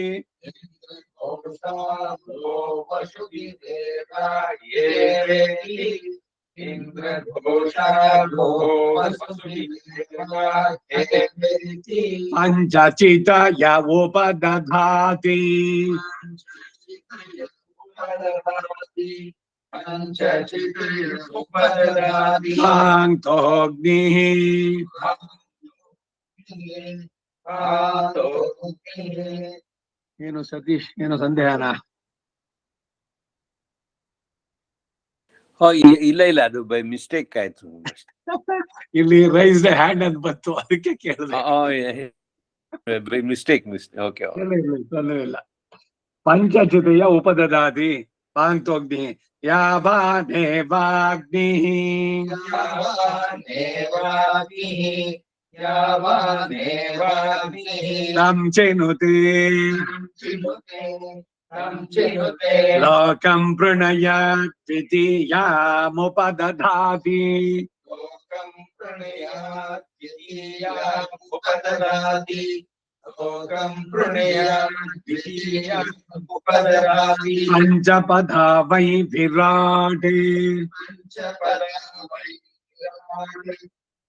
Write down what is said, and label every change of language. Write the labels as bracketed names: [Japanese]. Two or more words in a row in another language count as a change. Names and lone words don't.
[Sanskrit] पञ्चचितय उपदधाति कान्तोऽग्निः [Kannada] ಏನು ಸತೀಶ್ ಏನು ಸಂದೇಹನಾ? ಇಲ್ಲ ಅದು [English] by mistake [Kannada] ಆಯ್ತು. ಇಲ್ಲಿ [English] raise hand [Kannada] ಅಂತ ಬಂತು, ಅದಕ್ಕೆ ಕೇಳಿದೆ. [English] by mistake. okay, [Sanskrit] ಇಲ್ಲ. ಪಂಚಚಿತೆಯ ಉಪದದಾತಿ ಪಾಂತೋಗ್ನಿ ಯಾವಾನೇವಾಗ್ನಿಃ तं चिनुते लोकं प्रणयात् द्वितीयामुपदधाति पंचपदा वै विराट